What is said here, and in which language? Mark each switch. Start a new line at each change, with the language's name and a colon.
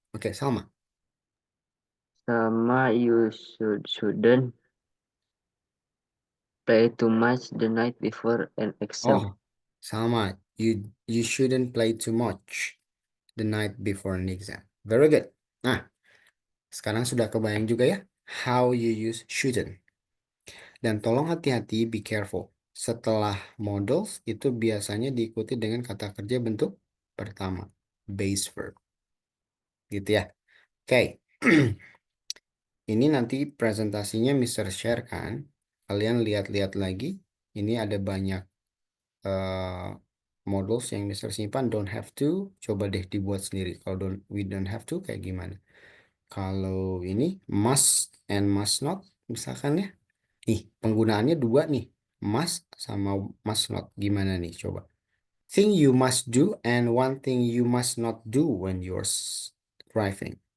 English: Okay, Salma. Sama, you shouldn't play too much the night before an exam. Oh, Salma, you shouldn't play too much the night before an exam. Very good.
Indonesian: Nah, sekarang sudah kebayang juga ya
English: how you use shouldn't.
Indonesian: Dan tolong hati-hati,
English: be careful.
Indonesian: Setelah modals itu biasanya diikuti dengan kata kerja bentuk pertama, base verb. Gitu ya. Oke. Ini nanti presentasinya Mr. Share kan. Kalian lihat-lihat lagi. Ini ada banyak models yang Mr. simpan.
English: Don't have to.
Indonesian: Coba deh dibuat sendiri. Kalau
English: we don't have to
Indonesian: kayak gimana. Kalau ini must and must not. Misalkan ya. Nih penggunaannya dua nih. Must sama must not. Gimana nih coba.
English: Thing you must do and one thing you must not do when you're driving.